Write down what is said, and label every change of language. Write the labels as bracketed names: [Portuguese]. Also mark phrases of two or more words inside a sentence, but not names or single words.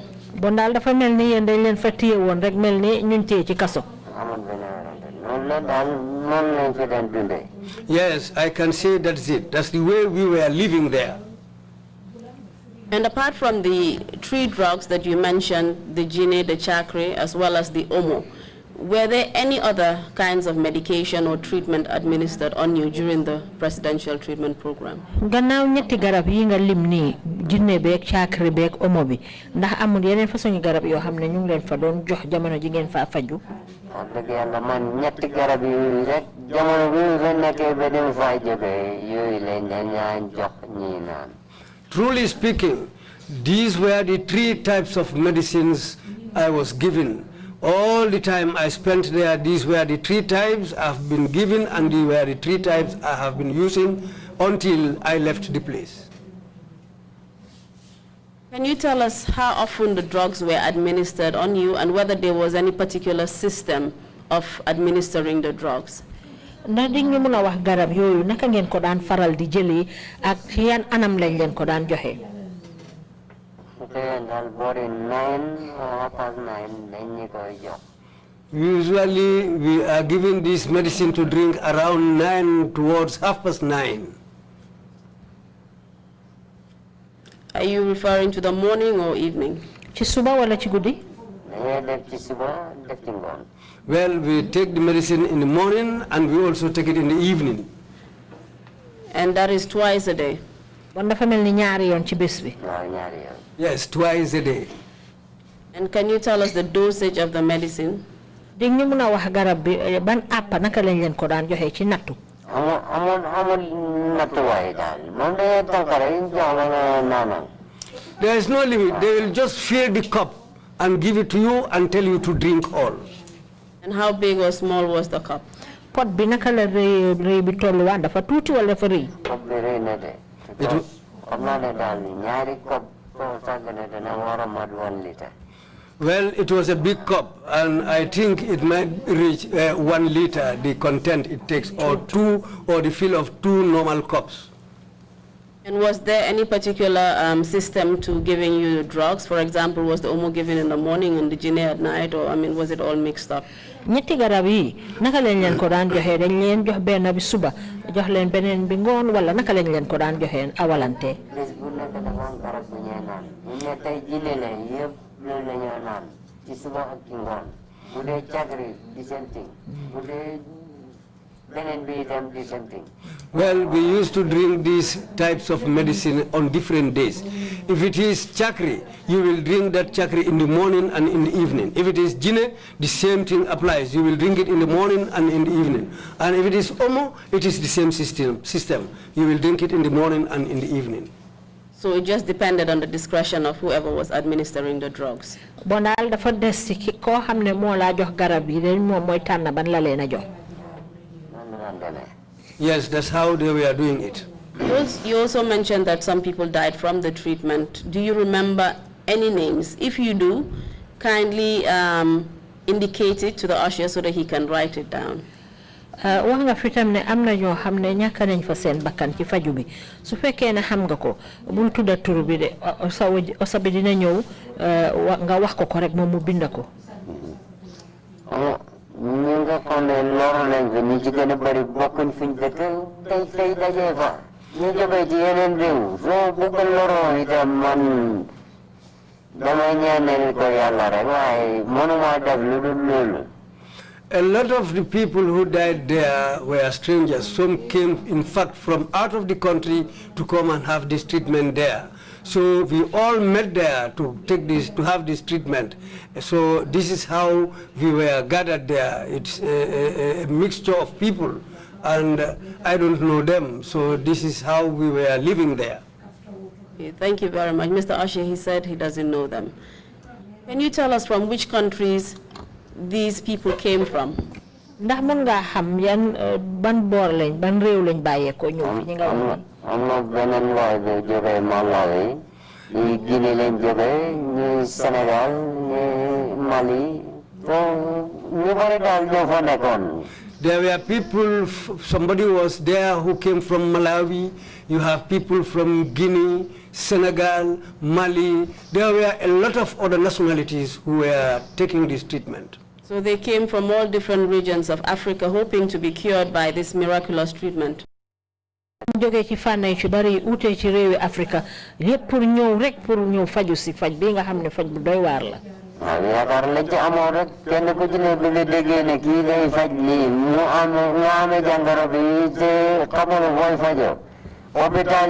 [Wolof] Bon daal dafa mel ni yéen dañ leen fa téye woon rek mel ni ñun téye ci kaso. [English] Yes, I can say that's it. That's the way we were living there. And apart from the 3 drugs that you mentioned, the Gine, the Chakre, as well as the Omo, were there any other kinds of medication or treatment administered on you during the presidential treatment program? [Wolof] Gannaaw ñetti garab yi nga lim nii Jinne beek Chakre beek Omo bi ndax amul yeneen façon garab yoo xam ne ñu ngi leen fa doon jox jamono ji ngeen fa faju. dëgg yàlla man ñetti garab yooyu rek jamono bi fa nekkee ba dem faa jógee yooyu lañ ñaan jox ñii naan. [English] Truly speaking, these were the 3 types of medicines I was given. All the time I spent there, these were the 3 types I've been given, and these were the 3 types I have been using until I left the place. Can you tell us how often the drugs were administered on you and whether there was any particular system of administering the drugs? [Wolof] Ndax di nga mën a wax garab yooyu naka ngeen ko daan faral di jëlee ak yan anam lañ leen ko daan joxe. [English] Usually we are given this medicine to drink around 9 towards 9:30. Are you referring to the morning or evening? [Wolof] Ci suba wala ci guddi? dañuy def ci suba def ci ngoon. [English] Well, we take the medicine in the morning and we also take it in the evening. And that is twice a day? [Wolof] Bon dafa melni ñaari yoon ci bés bi. waaw ñaari yoon. [English] Yes, twice a day. And can you tell us the dosage of the medicine? [Wolof] Di ñu mëna wax garab bi ban àpp naka lañ leen ko daan joxe ci nattu? amul nattuwaay daal moom dañuy tànkare yi jox la nga naanal. [English] There is no limit. They will just fill the cup and give it to you and tell you to drink all. And how big or small was the cup? [Wolof] Pot bi naka la rëy bi tollu waan dafa tuuti wala dafa rëy? Cup bi rëy na de. xam naa ne daal ñaari cup soo sàggane dana war a mat 1 litre. [English] Well, it was a big cup, and I think it might reach 1 liter, the content it takes, or the fill of 2 normal cups. And was there any particular system to giving you drugs? For example, was the omo given in the morning and the gine at night, or I mean, was it all mixed up? [Wolof] Ñetti garab yi naka lañ leen ko daan joxe dañ leen jox benn bi suba jox leen beneen bi ngoon wala naka lañ leen ko daan joxe awalante. Bés bu nekk dafa am garab bu ñuy naan ñu ne tey jine la yëpp loolu la ñoo naan ci suba ak ci ngoon bu dee cagri di [English] same thing [Wolof] bu dee beneen bi itam di [English] same thing. Well, we used to drink these types of medicine on different days. If it is chakri, you will drink that chakri in the morning and in the evening. If it is jine, the same thing applies. You will drink it in the morning and in the evening. And if it is omo, it is the same system. You will drink it in the morning and in the evening. So it just depended on the discretion of whoever was administering the drugs. [Wolof] Bon daal dafa des ci koo xam ne moo laa jox garab yi dañ moom mooy tànn ban la leen a jox. [English] Yes, that's how they were doing it. You also mentioned that some people died from the treatment. Do you remember any names? If you do, kindly indicate it to the usher so that he can write it down. [Wolof] Wax nga fi tam ne am na ñoo xam ne ñàkk nañ fa seen bakkan ci faju bi su fekkee ne xam nga ko bul tudda tur bi de osa bi dina ñëw nga wax ko ko rek moom mu bind ko. ñu nga xam ne loru nañ fi ñi ci gën a bëri bokkuñ fuñ dëkk tey dajee fa ñu jógee ci yeneen réew soo bëgg loroo itam man damay ñaanal ko yàlla rek waaye mënuma def lu dul loolu. [English] A lot of the people who died there were strangers. Some came, in fact, from out of the country to come and have this treatment there. So we all met there to have this treatment. So this is how we were gathered there. It's a mixture of people, and I don't know them. So this is how we were living there. Okay, thank you very much. Mr. Ashe, he said he doesn't know them. Can you tell us from which countries these people came from? [Wolof] Ndax mën nga xam yan ban boor lañ ban réew lañ bàyyeekoo ñëw fi ñi nga wax. am na beneen waay bu jógee Malawi ñi Guinée lañ jógee ñi Sénégal ñi Mali ñu bari daal ñoo fa nekkoon. [English] There were people, somebody was there who came from Malawi. You have people from Guinea, Senegal, Mali. There were a lot of other nationalities who were taking this treatment. So they came from all different regions of Africa hoping to be cured by this miraculous treatment. [Wolof] Jóge ci fànn ci bari ute ci réewi Afrika lépp pour ñëw rek pour ñëw faju si faj bi nga xam ne faj bu doy waar la. waaw yaakaar lañ ci amoon rek kenn ku ci ne bi nga déggee ne kii day faj lii mu amee jàngoro bi te xamul booy fajoo hôpital